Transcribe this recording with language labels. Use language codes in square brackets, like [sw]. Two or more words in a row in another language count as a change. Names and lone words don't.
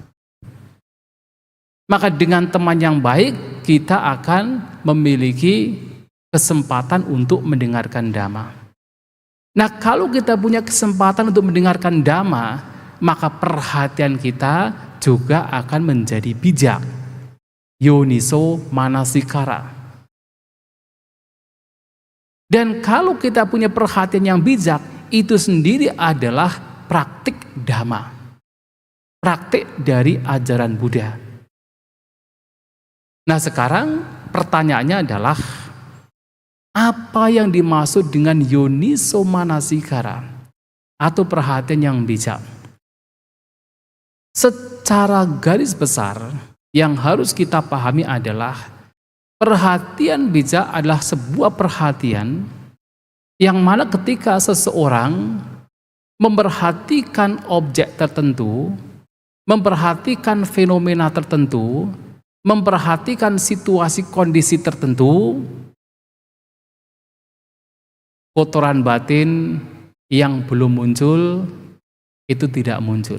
[id] Maka dengan teman yang baik, kita akan memiliki kesempatan untuk mendengarkan dhamma. Nah, kalau kita punya kesempatan untuk mendengarkan dhamma, maka perhatian kita juga akan menjadi bijak. [pi] Yoniso manasikara. [id] Dan kalau kita punya perhatian yang bijak, itu sendiri adalah praktik dhamma. Praktik dari ajaran Buddha. Nah, sekarang pertanyaannya adalah, apa yang dimaksud dengan [pi] yoniso manasikara [id] atau perhatian yang bijak? Secara garis besar yang harus kita pahami adalah perhatian bijak adalah sebuah perhatian yang mana ketika seseorang memperhatikan objek tertentu, memperhatikan fenomena tertentu, memperhatikan situasi kondisi tertentu, kotoran batin yang belum muncul itu tidak muncul.